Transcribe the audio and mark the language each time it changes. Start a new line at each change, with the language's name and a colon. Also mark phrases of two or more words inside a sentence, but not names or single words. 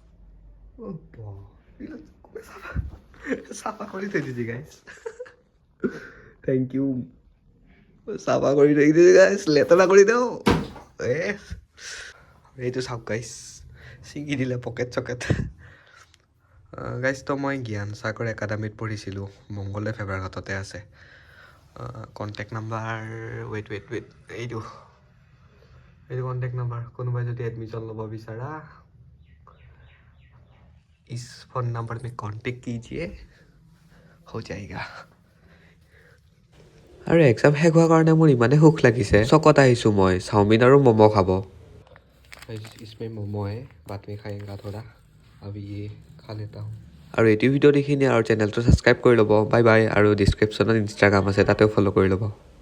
Assamese: চাফা কৰি থৈ দিছে গাইছ
English: thank you
Assamese: চাফা কৰি থৈ দিছে গাইছ লেতেৰা কৰি দিওঁ এইটো চাওক গাইছ ছিঙি দিলে পকেট চকেট গাইছ তো মই জ্ঞান সাগৰ একাডেমীত পঢ়িছিলোঁ মংগলদৈ ফেবাৰঘাটতে আছে
English: contact number
Assamese: ৱেইট এইটো
English: contact number
Assamese: কোনোবাই যদি এডমিশ্যন ল'ব বিচাৰা
Hindi: इस फोन नंबर में कांटेक्ट कीजिए हो जाएगा
Assamese: আৰু এক্সাম শেষ হোৱাৰ কাৰণে মোৰ ইমানেই সুখ লাগিছে চকত আহিছোঁ মই চাওমিন আৰু ম'ম' খাব
Hindi: इसमें मोमो है बाद में खाएंगा थोड़ा अभी ये खा लेता हूँ
Assamese: আৰু এইটো ভিডিঅ' দেখিনে আৰু চেনেলটো ছাবস্ক্ৰাইব কৰি ল'ব বাই বাই আৰু ডিছক্ৰিপশ্যনত ইনষ্টাগ্ৰাম আছে তাতেও ফ'ল' কৰি ল'ব